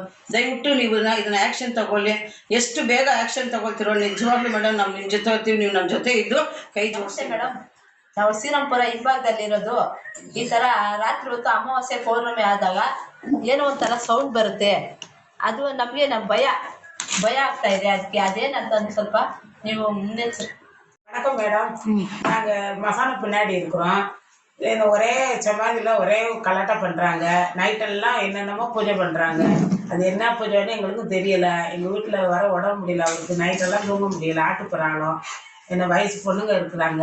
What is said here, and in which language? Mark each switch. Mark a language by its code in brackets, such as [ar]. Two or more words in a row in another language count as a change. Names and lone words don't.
[kn] ದಯವಿಟ್ಟು ನೀವು ಇದನ್ನ ಆ್ಯಕ್ಷನ್ ತಗೊಳ್ಳಿ. ಎಷ್ಟು ಬೇಗ ಆ್ಯಕ್ಷನ್ ತಗೊಳ್ತಿರೋ ನಿಜವಾಗ್ಲೂ ಮೇಡಮ್ ನಾವು ನಿಮ್ಮ ಜೊತೆ ಹೋಗ್ತೀವಿ, ನೀವು ನಮ್ಮ ಜೊತೆ ಇದ್ದು ಕೈ ಜೋಡಿಸಿ ಮೇಡಮ್. ನಾವು ಶ್ರೀರಾಮಪುರ ಹಿಂಭಾಗದಲ್ಲಿರೋದು. ಈ ಥರ ರಾತ್ರಿ ಹೊತ್ತು ಅಮಾವಾಸ್ಯೆ ಪೌರ್ಣಮಿ ಆದಾಗ ಏನೋ ಒಂಥರ ಸೌಂಡ್ ಬರುತ್ತೆ. ಅದು ನಮಗೆ ಭಯ ಆಗ್ತಾ ಇದೆ. ಅದಕ್ಕೆ ಅದೇನಂತಂದು ಸ್ವಲ್ಪ ನೀವು முன்னெச்சரிக்கை. [ta] வணக்கம் மேடம். நாங்கள் மசானா பின்னாடி இருக்கிறோம். ஒரே சமாதியில் ஒரே கலாட்டா பண்ணுறாங்க. நைட்டெல்லாம் என்னென்னமோ பூஜை பண்ணுறாங்க. அது என்ன பூஜைன்னு எங்களுக்கும் தெரியலை. எங்கள் வீட்டில் வர உடம்பு முடியல, அவருக்கு நைட்டெல்லாம் தூங்க முடியல. ஆட்டுப்புறாலும் என்ன வயசு பொண்ணுங்க இருக்கிறாங்க.